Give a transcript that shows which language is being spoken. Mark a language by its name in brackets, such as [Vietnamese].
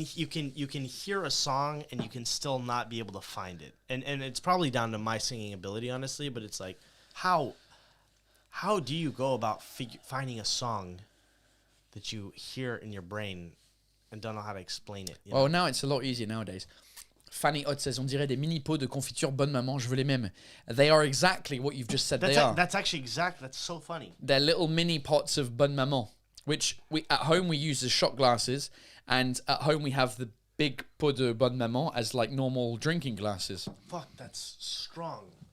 [English] You can hear a song and you can still not be able to find it. And it's probably down to my singing ability, honestly, but it's like how do you go about finding a song that you hear in your brain and don't know how to explain it? Well, now it's a lot easier nowadays. [French] Fanny Hot says, on dirait des mini pots de confiture Bonne Maman, je veux les mêmes. [English] They are exactly what you've just said they are. That's actually that's so funny. They're little mini pots of Bonne Maman, which at home we use as shot glasses, and at home we have the big [French] pot de [English] Bonne Maman as like normal drinking glasses. Fuck, that's strong.